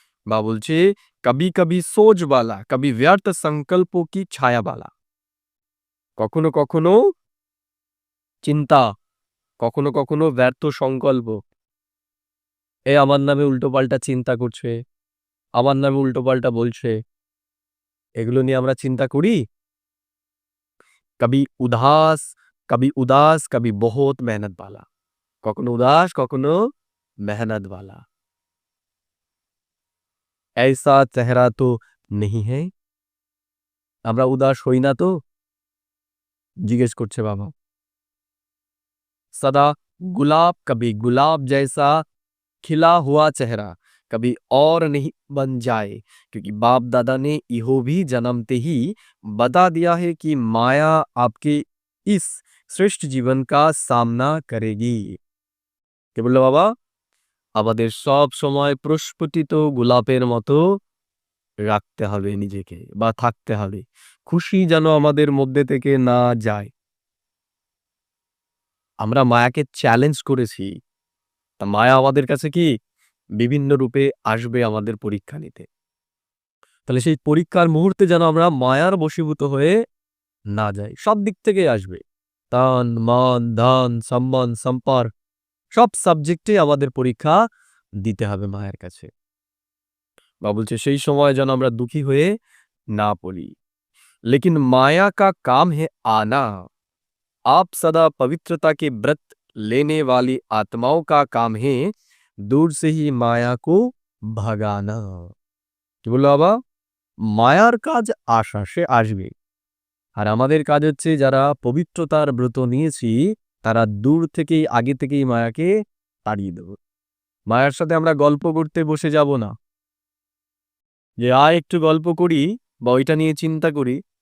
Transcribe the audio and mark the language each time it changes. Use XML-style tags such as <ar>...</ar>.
<bn>বাবা বলছে</bn> <hi>कभी कभी सोच वाला, कभी व्यर्थ संकल्पों की छाया वाला,</hi> <bn>কখনো কখনো চিন্তা, কখনো কখনো ব্যর্থ সংকল্প। এ আমার নামে উল্টোপাল্টা চিন্তা করছে, আমার নামে উল্টোপাল্টা বলছে, এগুলো নিয়ে আমরা চিন্তা করি।</bn> <hi>कभी उदास, कभी बहुत मेहनत वाला,</hi> <bn>কখনো উদাস</bn> <hi>কখনো मेहनत वाला, ऐसा चेहरा तो नहीं है।</hi> <bn>আমরা উদাস হই না তো? জিজ্ঞেস করছে বাবা।</bn> <hi>सदा गुलाब, कभी गुलाब जैसा खिला हुआ चेहरा कभी और नहीं बन जाए, क्योंकि बाप दादा ने इहो भी जन्मते ही बता दिया है कि माया आपके इस श्रेष्ठ जीवन का सामना करेगी।</hi> <bn>কে বললো বাবা? আমাদের সব সময় প্রস্ফুটিত গোলাপের মতো রাখতে হবে নিজেকে বা থাকতে হবে, খুশি যেন আমাদের মধ্যে থেকে না যায়। আমরা মায়াকে চ্যালেঞ্জ করেছি, তা মায়া আমাদের কাছে কি বিভিন্ন রূপে আসবে আমাদের পরীক্ষা নিতে। তাহলে সেই পরীক্ষার মুহূর্তে যেন আমরা মায়ার বশীভূত হয়ে না যাই। সব দিক থেকেই আসবে, তন মন ধন সম্মান সম্পর্ক সব সাবজেক্টে আমাদের পরীক্ষা দিতে হবে মায়ের কাছে। বা বলছে সেই সময় যেন আমরা দুঃখী হয়ে না পড়ি।</bn> <hi>लेकिन माया का काम है आना, आप सदा पवित्रता के व्रत लेने वाली आत्माओं का काम है दूर से ही माया को भगाना।</hi> <bn>কি বললো বাবা? মায়ার কাজ আসা, সে আসবে। আর আমাদের কাজ হচ্ছে যারা পবিত্রতার ব্রত নিয়েছি তারা দূর থেকেই আগে থেকেই মায়াকে তাড়িয়ে দেব। মায়ার সাথে আমরা গল্প করতে বসে যাব না যে আয় একটু গল্প করি বা ওইটা নিয়ে চিন্তা করি।</bn>